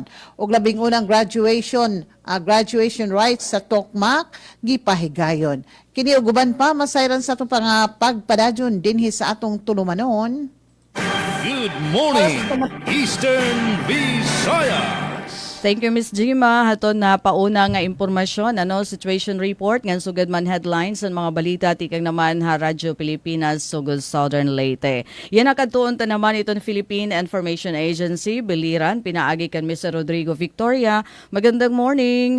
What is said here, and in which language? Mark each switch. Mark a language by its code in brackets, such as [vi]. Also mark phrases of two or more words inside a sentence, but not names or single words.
[ceb] Og labing unang [en] graduation rights [ceb] sa Tokmak gipahigayon. Kini og uban pa masayran sa atong pagpadadyon dinhi sa atong tulumanon. [en] Good morning, Eastern Visayas. Thank you, Miss Gima. [war] Haton na pauna nga impormasyon, [en] situation report, [war] ngan sugad man headlines [tl] ng mga balita, [war] tikang naman Radyo Pilipinas, sugod Southern Leyte. [tl] Yan nakatuon ta naman itong Philippine Information Agency, Biliran, pinaagi kan Mr. Rodrigo Victoria. Magandang morning.